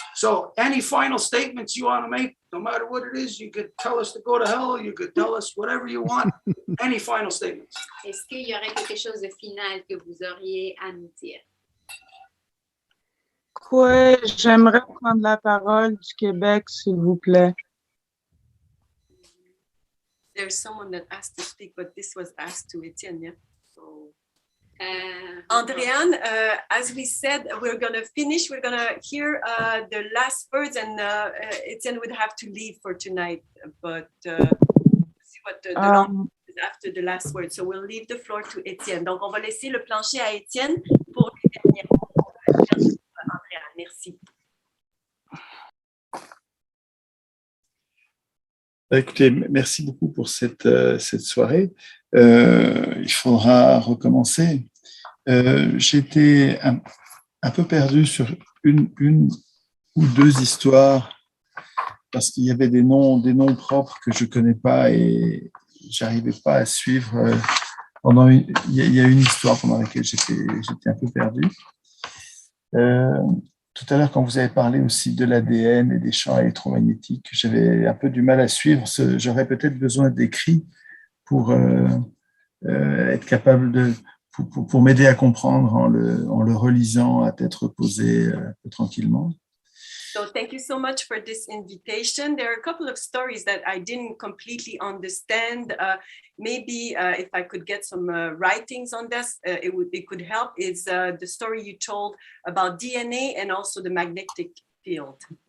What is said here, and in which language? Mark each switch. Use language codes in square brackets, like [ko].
[en] So any final statements you want to make, no matter what it is, you could tell us to go to hell, you could tell us whatever you want. Any final statements? [fr] Est-ce qu'il y aurait quelque chose de final que vous auriez à nous dire? Oui, j'aimerais prendre la parole du Québec, s'il vous plaît. [en] There's someone that asked to speak, but this was asked to Etienne, yeah? So, [fr] Non. [en] Andréane, as we said, we're going to finish. We're going to hear the last words, and Etienne would have to leave for tonight. But see what the last is after the last word. So we'll leave the floor to Etienne. Donc, on va laisser le plancher à Etienne pour les derniers mots. [fr] Andréane, merci. Écoutez, merci beaucoup pour cette soirée. Il faudra recommencer. J'étais un peu perdu sur une ou deux histoires parce qu'il y avait des noms propres que je ne connais pas et j'arrivais pas à suivre. Il y a une histoire pendant laquelle j'étais un peu perdu. Tout à l'heure, quand vous avez parlé aussi de l'ADN et des champs électromagnétiques, j'avais un peu du mal à suivre. J'aurais peut-être besoin d'écrits pour être capable pour m'aider à comprendre en le relisant à tête reposée tranquillement. [en] So thank you so much for this invitation. There are a couple of stories that I didn't completely understand. Maybe if I could get some writings on this, it could help. Is the story you told about DNA and also the magnetic field.